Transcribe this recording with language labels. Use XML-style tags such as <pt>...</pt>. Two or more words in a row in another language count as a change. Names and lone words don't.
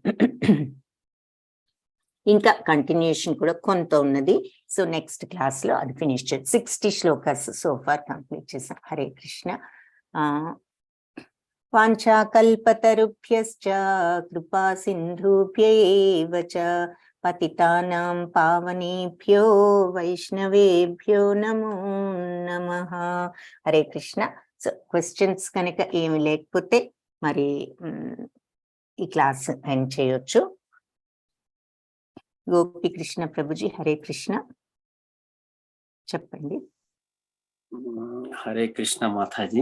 <te>ఇంకా కంటిన్యూషన్ కూడా కొంత ఉన్నది. సో</te> <en>next class</en> <te>లో అది ఫినిష్ చేయాలి. 60 శ్లోకాస్</te> <en>so far complete</en> <te>చేసాం. హరే కృష్ణ.</te> <sa>వాంఛాకల్పతరుభ్యశ్చ కృపా సింధుభ్యైవ చ పతితానాం పావనేభ్యో వైష్ణవేభ్యో నమో నమః.</sa> <te>హరే కృష్ణ.</te> <en>so questions</en> <te>కనుక ఏమి లేకపోతే మరి ఈ</te> <en>class end</en> <te>చేయొచ్చు. గోపి కృష్ణ ప్రభుజీ హరే కృష్ణ చెప్పండి. హరే కృష్ణ మాతాజీ.</te>